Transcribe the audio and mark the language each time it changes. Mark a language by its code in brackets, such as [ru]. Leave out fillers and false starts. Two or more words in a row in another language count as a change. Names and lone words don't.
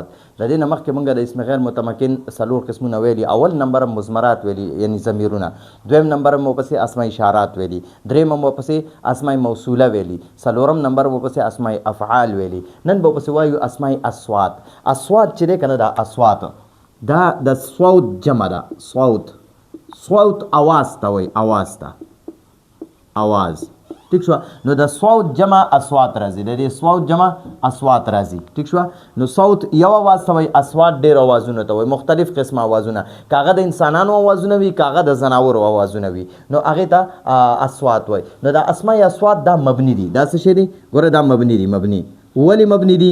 [ps] د دې نه مخکې موږ د اسم غیر متمکن څلور قسمونه ویلي. اول نمبر مضمرات ویلي یعنی ضمیرونه، دویم نمبر مو پسې اسماء اشارات ویلي، دریم مو پسې اسماء موصوله ویلي، څلورم نمبر مو پسې اسماء افعال ویلي. نن به پسې وایو اسماء اصوات. اصوات چې دی کنه دا اصوات دا د صوت جمع ده. صوت اواز ته وایي، اواز ته आवाज. ٹھیک شو؟ نو د صوت جمع اصوات راځي، د دې صوت جمع اصوات راځي. ټیک شو؟ نو صوت یو आवाज ته وایي، اصوات ډېر आवाजونه ته وایي، مختلف قسمه आवाजونه، کاغه د انسانانو आवाजونه وي، کاغه د زناورو आवाजونه وي، نو هغه ته اصوات وایي. نو د اسماء اصوات دا مبني دي. دا څه شی دي؟ ګوره دا مبني دي. مبني ولی مبني دي؟